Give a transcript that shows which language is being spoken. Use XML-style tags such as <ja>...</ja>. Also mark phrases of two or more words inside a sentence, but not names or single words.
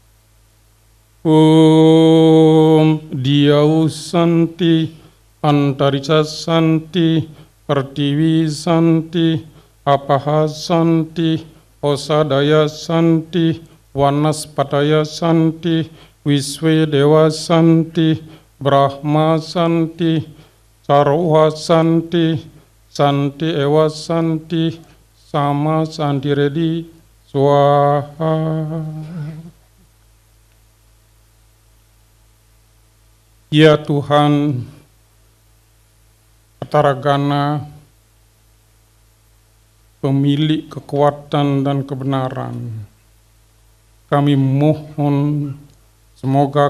<sa>Om Diyau Santi Antarisa Santi Pertiwi Santi Apaha Santi Osadaya Santi Vanaspataya Santi, Wiswe Dewa Santi, Brahma Santi, Sarwa Santi, Santi Ewa Santi, Sama Santi Redi, Swaha.</sa> <id>Ya Tuhan, Ataragana, pemilik kekuatan dan kebenaran, kami mohon semoga</id>